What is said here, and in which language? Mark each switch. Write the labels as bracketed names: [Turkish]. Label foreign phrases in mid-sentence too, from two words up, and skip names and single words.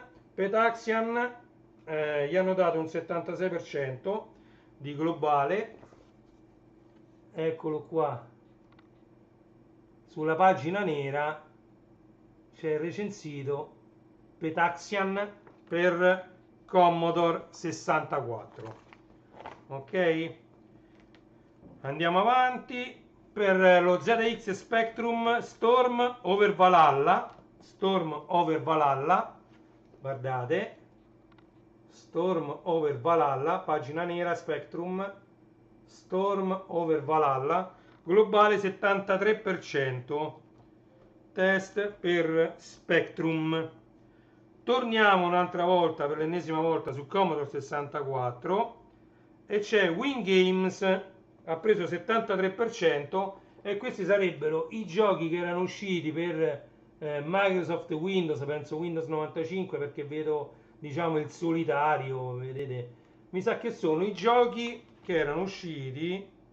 [Italian] Petaxian gli hanno dato un 76% di globale, eccolo qua, sulla pagina nera c'è recensito Petaxian per Commodore 64. Ok, andiamo avanti. Per lo ZX Spectrum Storm Over Valhalla, Storm Over Valhalla, guardate, Storm Over Valhalla, pagina nera Spectrum, Storm Over Valhalla, globale 73%, test per Spectrum. Torniamo un'altra volta, per l'ennesima volta, su Commodore 64 e c'è Win Games, ha preso 73%, e questi sarebbero i giochi che erano usciti per Microsoft Windows, penso Windows 95, perché vedo, diciamo, il solitario, vedete, mi sa che sono i giochi che erano usciti.